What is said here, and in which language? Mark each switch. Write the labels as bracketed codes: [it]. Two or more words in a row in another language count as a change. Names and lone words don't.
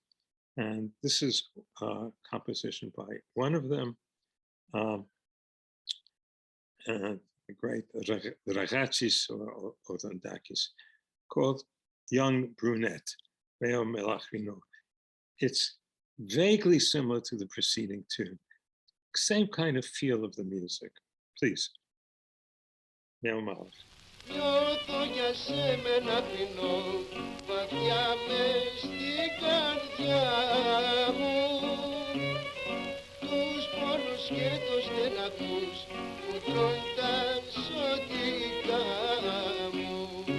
[en] And this is a composition by one of them, and the great Ragachis or Otandakis, called Young Brunette, Veo Melachino. It's vaguely similar to the preceding tune. Same kind of feel of the music. Please. Veo Melach. [el] Νιώθω για σένα πεινώ, βαθιά μες στην καρδιά μου, τους πόνους και τους στεναχούς που τρώνε τα σωτικά μου.